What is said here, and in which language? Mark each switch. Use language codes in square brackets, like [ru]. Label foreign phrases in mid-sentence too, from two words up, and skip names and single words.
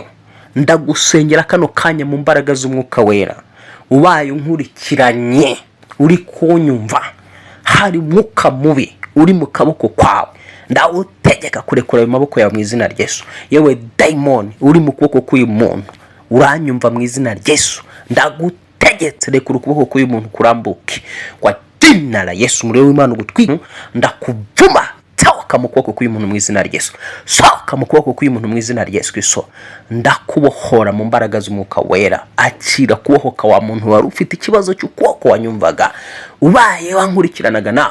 [rw] Ndagusengera kano kanya mu mbaraga z'umwuka wera, ubaye unkurikiranye uri kunyumva, hari umwuka mubi uri mu kaboko kwawe, ndawutegeka kurekura ayo maboko yawe mu izina rya Yesu. Yewe daimoni uri mu kuboko k'uyu muntu, uranyumva mu izina rya Yesu, ndagutegetse rekura ukuboko k'uyu muntu kurambuke [sw] kwa jina la Yesu. [rw] Umuriro w'Imana ugutwika, ndakuvuma, sohoka mu kuboko k'uyu muntu mu izina rya Yesu, sohoka mu kuboko k'uyu muntu mu izina rya Yesu Kristo. Ndakubohora mu mbaraga z'umwuka wera, akira kubohoka wa muntu wari ufite ikibazo cy'ukuboko wanyumvaga, ubaye wankurikiranaga nawe.